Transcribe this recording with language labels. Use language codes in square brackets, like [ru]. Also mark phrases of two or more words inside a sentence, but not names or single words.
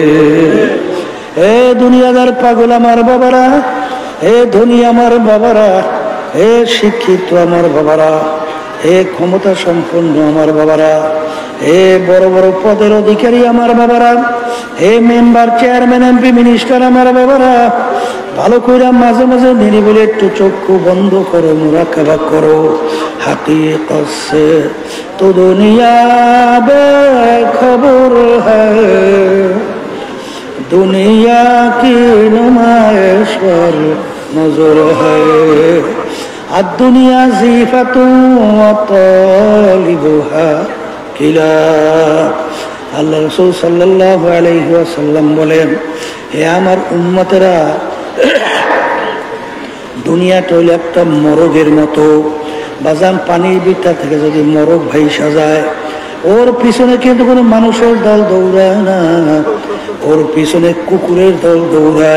[bn] হে দুনিয়াদার পাগল আমার বাবারা, হে ধনী আমার বাবারা, হে শিক্ষিত আমার বাবারা, হে ক্ষমতা সম্পন্ন আমার বাবারা, হে বড় বড় পদের অধিকারী আমার বাবারা, হে মেম্বার চেয়ারম্যান এমপি মিনিস্টার আমার বাবারা, ভালো কইরা মাঝে মাঝে নিরিবিলি একটু চক্ষু বন্ধ করো, মুরাকাবা করো। [ur] حقیقت سے تو دنیا بےخبر ہے، دنیا کی نمائش پر نظر ہے, [ar] دنيا جيفة وطالبها كلا. [bn] আল্লাহ রাসূল [ar] صلى الله عليه وسلم [bn] বলেন, হে আমার উম্মতেরা, দুনিয়াটা হইল একটা মরগের মতো। বাজান পানির ভিতর থেকে যদি মরগ ভাইসা যায়, ওর পিছনে কিন্তু কোনো মানুষের দল দৌড়ায় না, ওর পিছনে কুকুরের দল দৌড়ায়।